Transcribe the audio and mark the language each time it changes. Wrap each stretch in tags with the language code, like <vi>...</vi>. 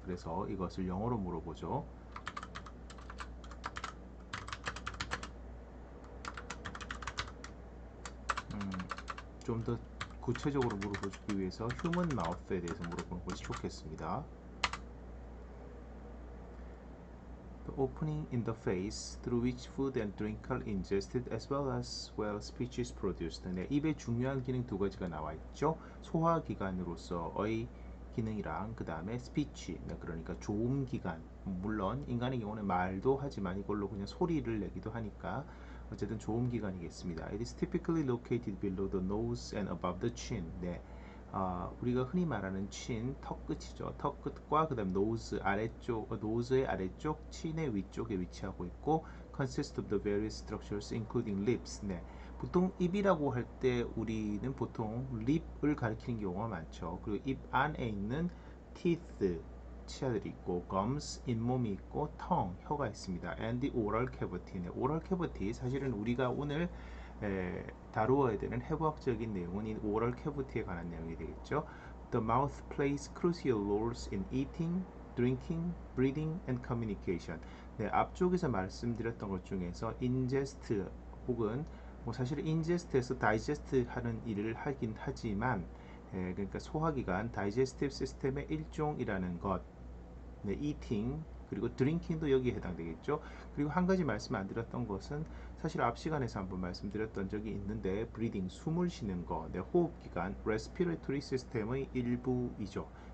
<ko>그래서 이것을 영어로 물어보죠. 좀 더 구체적으로 물어보기 위해서 휴먼 마우스에 대해서 물어보는 것이 좋겠습니다.</ko> <en>The opening in the face through which food and drink are ingested as well speech is produced.</en> <ko>네, 입의 중요한 기능 두 가지가 나와 있죠. 소화기관으로서의 기능이랑 그 다음에 스피치, 네, 그러니까 조음기관. 물론 인간의 경우는 말도 하지만 이걸로 그냥 소리를 내기도 하니까 어쨌든 조음기관이겠습니다.</ko> <en>It is typically located below the nose and above the chin.</en> <ko>네. 우리가 흔히 말하는 친, 턱 끝이죠. 턱 끝과 그 다음 노즈 아래쪽, 노즈의 아래쪽, 친의 위쪽에 위치하고 있고</ko> <en>consist of the various structures including lips.</en> <ko>네. 보통 입이라고 할 때 우리는 보통 립을 가리키는 경우가 많죠. 그리고 입 안에 있는 teeth, 치아들이 있고 gums, 잇몸이 있고 tongue, 혀가 있습니다.</ko> <en>and the oral cavity. 네.</en> <ko>oral cavity 사실은 우리가 오늘 다루어야 되는 해부학적인 내용은 이 oral cavity에 관한 내용이 되겠죠.</ko> <en>The mouth plays crucial roles in eating, drinking, breathing, and communication.</en> <ko>네, 앞쪽에서 말씀드렸던 것 중에서 ingest 혹은 사실 ingest에서 digest 하는 일을 하긴 하지만 그러니까 소화기관 digestive system의 일종이라는 것. 네, eating 그리고 drinking도 여기에 해당되겠죠. 그리고 한 가지 말씀 안 드렸던 것은 사실 앞 시간에서 한번 말씀드렸던 적이 있는데 breathing 숨을 쉬는 거, 네, 호흡기관 respiratory system의 일부이죠.</ko>